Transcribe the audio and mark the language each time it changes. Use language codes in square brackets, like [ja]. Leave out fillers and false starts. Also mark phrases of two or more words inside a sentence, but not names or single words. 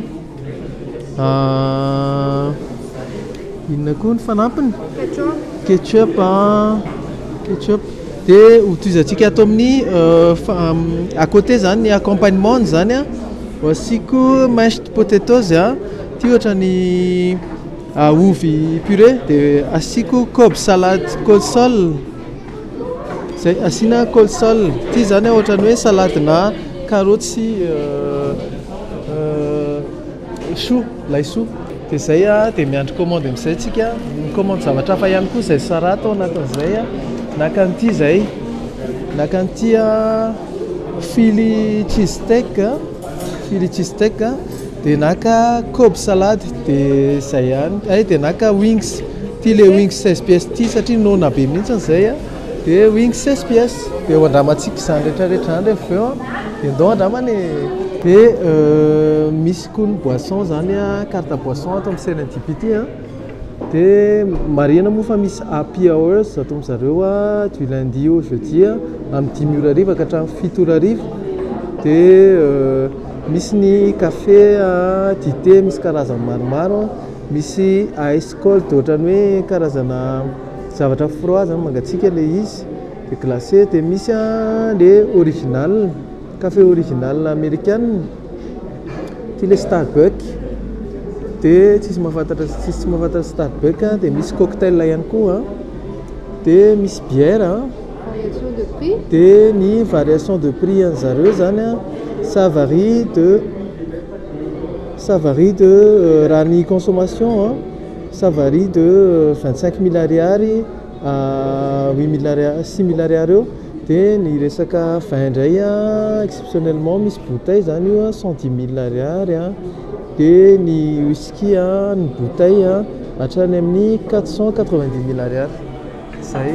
[mg] inona koa ny fanampiny ketchup dia hotoizantsika ato amin'ny [fr] à côté [mg] zany ny accompagnement zany ho asiako [en] mashed potatoes [mg] ty ohatra ny ovy purée dia asiako cob salade col-sol zay asiana col-sol ty zany ohatrany hoe salade na carotte sy chou laisoa dia zay dia miandry commande amin'izay tsika commande zavatra hafa ihany koa zay sara atao anatin'izay naka an'ity zay, naka an'ity Philly cheese steak, dia naka Cobb salade, dia zay ihany. Dia naka wings, ty le wings [fr] 16 pièces [mg] ty satria nona be mihitsy zay dia wings [fr] 16 pièces. [mg] Dia ho andramantsika izany rehetrarehetra any rehefa eo dia ndao andramany. Dia misy koa ny boisson zany [fr] carte boisson [mg] atao amin'ny serendipity dia marihana moa fa misy [en] happy hours [mg] atao amin'zareo [fr] du lundi au jeudi [mg] amin'ny 10 ora ariva ka hatramin'ny 7 ora ariva. Dia misy ny café dité misy karazany maromaro, misy [en] ice cold [mg] ohatrany hoe karazana zavatra froid zany mangatsiaka le izy dia glacé. Dia misy le original [fr] café original américaine, [mg] ty le Starbucks. Dia tsisy mahafantatra Starbucks dia misy cocktail ihany koa dia misy bière dia ny [fr] variation de prix [mg] an'zareo zany [fr] ça varie de [mg] raha ny consommation [fr] ça varie de [mg] 25 000 ariary à 8 000 ariary, 6 000 ariary eo. Dia ny resaka vin indray exceptionnellement misy bouteille zany io 110 000 ariary dia ny whisky ny bouteille hatrany amin'ny 490 000 ariary zay.